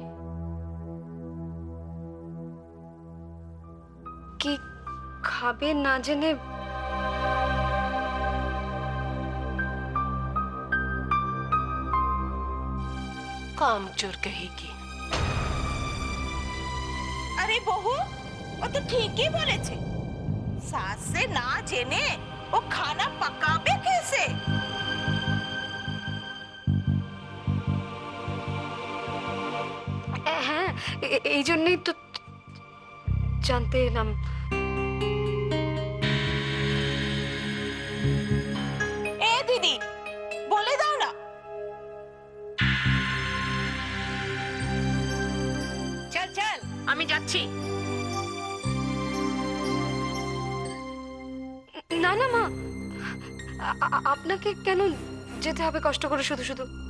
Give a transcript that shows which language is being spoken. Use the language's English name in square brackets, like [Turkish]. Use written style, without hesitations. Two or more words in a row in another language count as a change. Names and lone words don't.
[Bangla] কি খাবে না জেনে [Hindi] कामचोर कहेगी। [Bangla] আরে বহু, ও তো ঠিকই বলেছে। [Hindi] सास से [Bangla] না জেনে [Hindi] वो खाना पकाबे कैसे? [Bangla] হ্যাঁ, এই জন্যই তো জানতে এলাম। এ দিদি, বলে দাও না। চল চল, আমি যাচ্ছি। না না মা, আপনাকে কেন যেতে হবে কষ্ট করে শুধু শুধু?